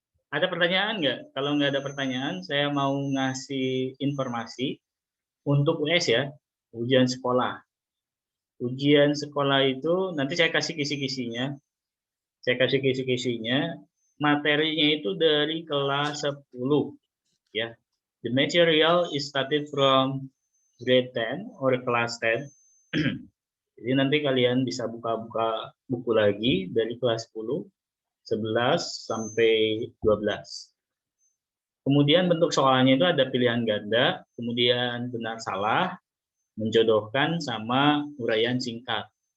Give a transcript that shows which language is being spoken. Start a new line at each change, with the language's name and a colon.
Indonesian: Ada pertanyaan nggak? Kalau nggak ada pertanyaan, saya mau ngasih informasi untuk US ya, ujian sekolah. Ujian sekolah itu nanti saya kasih kisi-kisinya. Saya kasih kisi-kisinya. Materinya itu dari kelas 10 ya.
English: The material is started from grade 10 or class 10.
Indonesian: Jadi nanti kalian bisa buka-buka buku lagi dari kelas 10, 11 sampai 12. Kemudian bentuk soalnya itu ada pilihan ganda, kemudian benar salah, menjodohkan, sama uraian singkat.